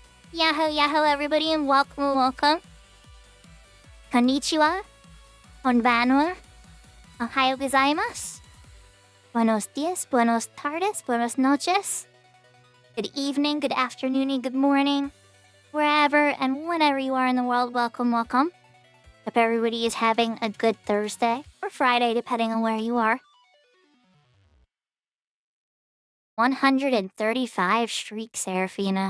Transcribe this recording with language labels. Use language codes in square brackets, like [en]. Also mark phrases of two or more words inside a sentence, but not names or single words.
[en] Yahoo, yahoo, everybody, and welcome. [ja] こんにちは、こんばんは、おはようございます, [es] buenos dias, buenos tardes, buenos noches. [en] Good evening, good afternoon, and good morning. Wherever and whenever you are in the world, welcome. Hope everybody is having a good Thursday or Friday, depending on where you are. 135 streak, Seraphina.